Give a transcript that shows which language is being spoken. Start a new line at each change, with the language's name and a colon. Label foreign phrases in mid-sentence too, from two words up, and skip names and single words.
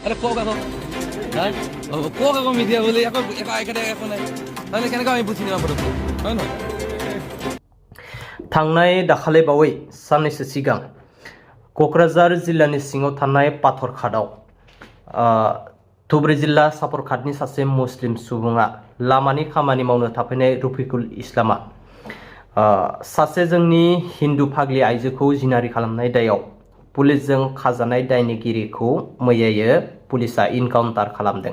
Assamese: কক আকৌ কক আকৌ মিডিয়া বুলি আকৌ একেটা একো নাই নহ'লে কেনেকৈ আমি বুজি নাপাম পটককৈ হয় নহয়
Bodo: थांनाय दाखालि बावै साननैसो सिगां क'क्राझार जिल्लानि सिङाव थानाय पाथरघाटआव धुबुरी जिल्ला सापरघाटनि सासे मुस्लिम सुबुङा लामानि खामानि मावनो थाफैनाय रफिकुल इस्लामा सासे जोंनि हिन्दु फाग्लि आइजोखौ जिनाहारि खालामनाय दायाव पुलिसजों खाजानाय दायनिगिरिखौ मैयायो पुलिसा इनकाउन्टार खालामदों।